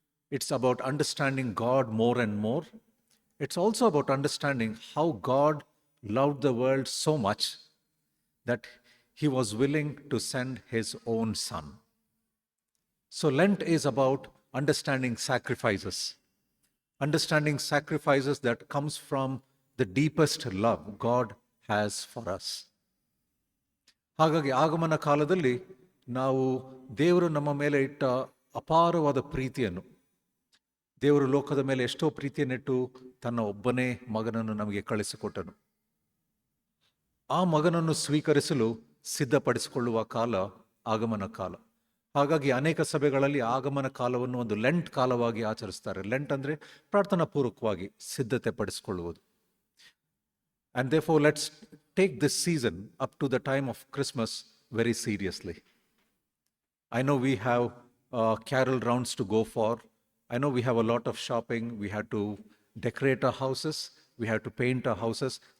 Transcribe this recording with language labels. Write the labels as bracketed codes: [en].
[en] It's about understanding God more and more. It's also about understanding how God loved the world so much that he was willing to send his own son. So, Lent is about understanding sacrifices that comes from the deepest love God has for us. [kn] ಹಾಗಾಗಿ ಆಗಮನ ಕಾಲದಲ್ಲಿ ನಾವು ದೇವರು ನಮ್ಮ ಮೇಲೆ ಇಟ್ಟ ಅಪಾರವಾದ ಪ್ರೀತಿಯನ್ನು, ದೇವರು ಲೋಕದ ಮೇಲೆ ಎಷ್ಟೋ ಪ್ರೀತಿಯನ್ನಿಟ್ಟು ತನ್ನ ಒಬ್ಬನೇ ಮಗನನ್ನು ನಮಗೆ ಕಳಿಸಿಕೊಟ್ಟನು. ಆ ಮಗನನ್ನು ಸ್ವೀಕರಿಸಲು ಸಿದ್ಧಪಡಿಸಿಕೊಳ್ಳುವ ಕಾಲ ಆಗಮನ ಕಾಲ. ಹಾಗಾಗಿ ಅನೇಕ ಸಭೆಗಳಲ್ಲಿ ಆಗಮನ ಕಾಲವನ್ನು ಒಂದು ಲೆಂಟ್ ಕಾಲವಾಗಿ ಆಚರಿಸ್ತಾರೆ. ಲೆಂಟ್ ಅಂದರೆ ಪ್ರಾರ್ಥನಾ ಪೂರ್ವಕವಾಗಿ ಸಿದ್ಧತೆ ಪಡಿಸಿಕೊಳ್ಳುವುದು. [en] And therefore, let's take this season up to the time of Christmas very seriously. I know we have carol rounds to go for. I know we have a lot of shopping. We have to decorate our houses. We have to paint our houses.